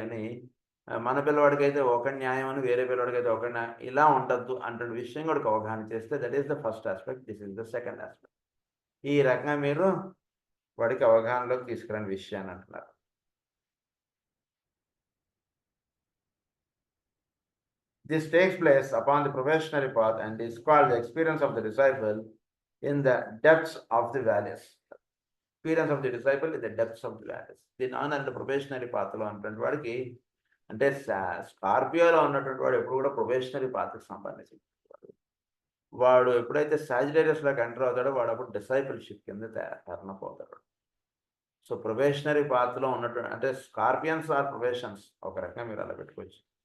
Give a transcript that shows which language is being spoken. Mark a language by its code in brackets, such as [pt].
[te] కానీ మన పిల్లవాడికి అయితే ఒక న్యాయం అని, వేరే పిల్లవాడికి అయితే ఒక న్యాయం, ఇలా ఉండద్దు అంటే విషయం కూడా అవగాహన చేస్తే [en] That is the first aspect, this is the second aspect. [te] ఈ రకంగా మీరు వాడికి అవగాహనలోకి తీసుకురాని విషయాన్ని అంటున్నారు. [en] This takes place upon the probationary path and is called the experience of the disciple in the depths of the valleys. Experience of the disciple in the depths of the valleys. [te] దీని అంటే probationary పాత్రలో ఉన్నటువంటి వాడికి, అంటే స్కార్పియోలో ఉన్నటువంటి వాడు ఎప్పుడు కూడా ప్రొబేషనరీ పాత్రకు సంబంధించి వాడు ఎప్పుడైతే సాజిటేరియస్లోకి ఎంటర్ అవుతాడో వాడు అప్పుడు డిసైపుల్షిప్ కింద టర్న్ అవుతాడు. సో ప్రొబేషనరీ పాత్రలో ఉన్నటువంటి, అంటే [en] scorpions are probations [te] ఒక రకంగా మీరు అలా పెట్టుకోవచ్చు.